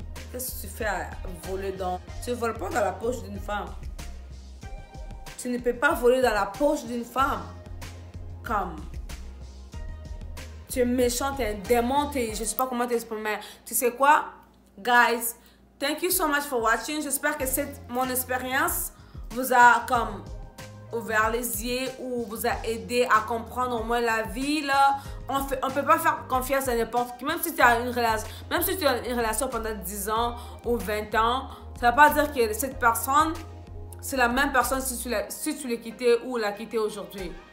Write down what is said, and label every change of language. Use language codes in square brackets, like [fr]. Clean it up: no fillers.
[fr] Qu'est-ce que tu fais à voler dans... Tu ne voles pas dans la poche d'une femme. Tu ne peux pas voler dans la poche d'une femme. Comme... Tu es méchant, tu es un démon, je ne sais pas comment t'exprimer. Tu sais quoi? [en] Guys, thank you so much for watching. [fr] J'espère que mon expérience vous a comme... ouvert les yeux ou vous a aidé à comprendre au moins la vie là. On peut pas faire confiance à n'importe qui, même si tu as une relation pendant 10 ans ou 20 ans, ça ne veut pas dire que cette personne c'est la même personne si tu l'as quitté ou l'as quitté aujourd'hui.